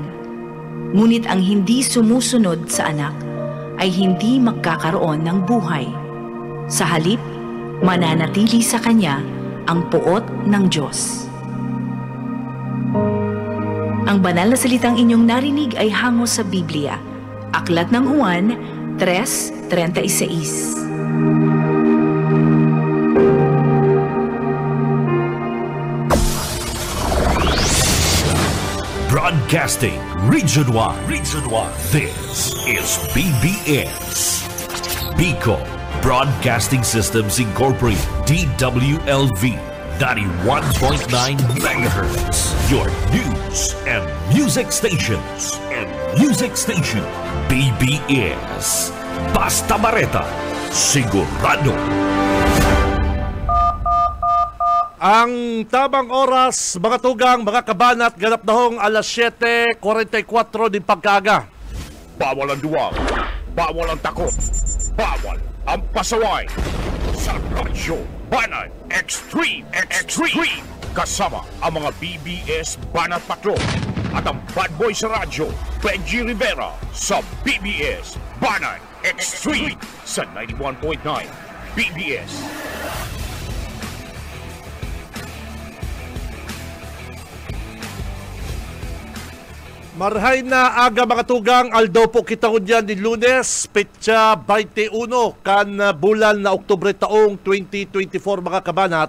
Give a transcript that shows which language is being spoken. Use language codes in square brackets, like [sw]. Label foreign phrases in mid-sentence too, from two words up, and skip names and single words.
[tl] Ngunit ang hindi sumusunod sa anak ay hindi magkakaroon ng buhay. Sa halip, mananatili sa kanya ang puot ng Diyos. Ang banal na salitang inyong narinig ay hango sa Biblia. Aklat ng Juan 3:36. [en] Broadcasting Region 1. This is BBS. Bicol Broadcasting Systems Incorporated. DWLV 91.9 MHz. Your news and music stations. [bik] BBS. Basta Bareta. Sigurado. Ang tamang oras, mga tugang, mga kabanat, ganap na hong alas 7:44 din pagkaga. [tl] Bawal ang duwag, bawal ang takot, bawal ang pasaway. Sa Radyo Banat Extreme. Kasama ang mga BBS Banat Patrol at ang bad boy sa radyo, Benji Rivera, sa BBS Banat Extreme sa 91.9 BBS. [bik] Marhay na aga mga tugang, aldaw po kita ko dyan di Lunes, petsa 21 kan bulan na Oktubre taong 2024 mga kabanat.